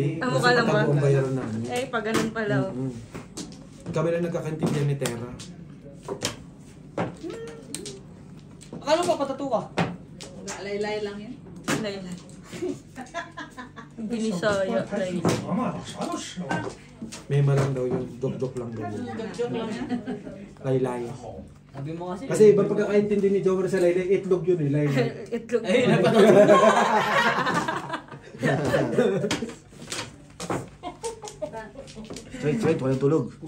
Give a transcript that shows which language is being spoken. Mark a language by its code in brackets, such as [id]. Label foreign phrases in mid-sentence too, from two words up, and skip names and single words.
[tl] Ah, mukha lang ba? Kasi ang bayaran namin. Eh, pag ganun pala. Oh. Kami lang nagkakantinyan ni Tera. Akala ko patato ka. Laylay lang yan. Laylay. Binisaya, Laylay. [zh] 什么啥都吃了。 [tl] Mema lang daw yun. Joke-joke lang daw yun. Joke lang yan. Laylay. Sabi mo kasi. Kasi ibang pagkakaintindi ni Joker sa Laylay, itlog yun eh. Laylay. Itlog. Ay, napatato. Straight, walang tulog.